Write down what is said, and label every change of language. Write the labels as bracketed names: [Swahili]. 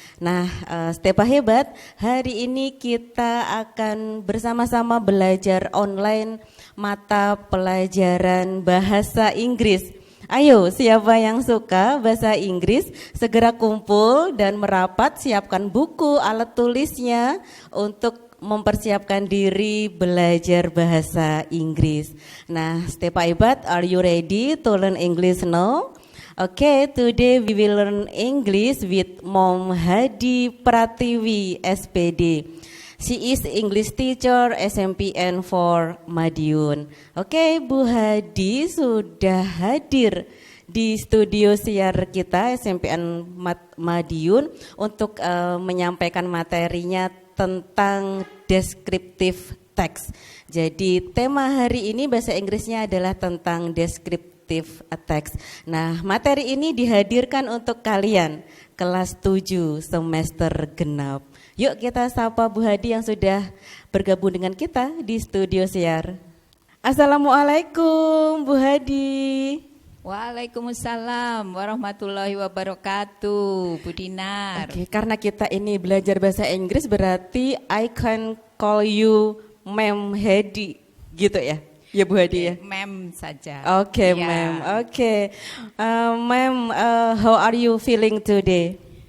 [Indonesian] Nah, Stepa Hebat, hari ini kita akan bersama-sama belajar online mata pelajaran bahasa Inggris. Ayo, siapa yang suka bahasa Inggris, segera kumpul dan merapat, siapkan buku, alat tulisnya untuk mempersiapkan diri belajar bahasa Inggris. [English] Nah, Stepa Hebat, are you ready to learn English now? Okay, today we will learn English with Mom Hadi Pratiwi, SPD. She is English teacher SMPN 4 Madiun. [Indonesian] Oke, Bu Hadi sudah hadir di studio siar kita SMPN Madiun untuk menyampaikan materinya tentang descriptive text. Jadi tema hari ini bahasa Inggrisnya adalah tentang descriptive text. Nah, materi ini dihadirkan untuk kalian kelas 7 semester genap. Yuk kita sapa Bu Hadi yang sudah bergabung dengan kita di studio siar. Assalamualaikum Bu Hadi. Waalaikumsalam warahmatullahi wabarakatuh, Bu Dinar. Oke, karena kita ini belajar bahasa Inggris berarti [English] I can call you Ma'am Hadi [Indonesian] gitu ya? Ya Bu Hadi ya? Ma'am saja. Oke, Ya. Ma'am. Oke. [English] Ma'am, how are you feeling today?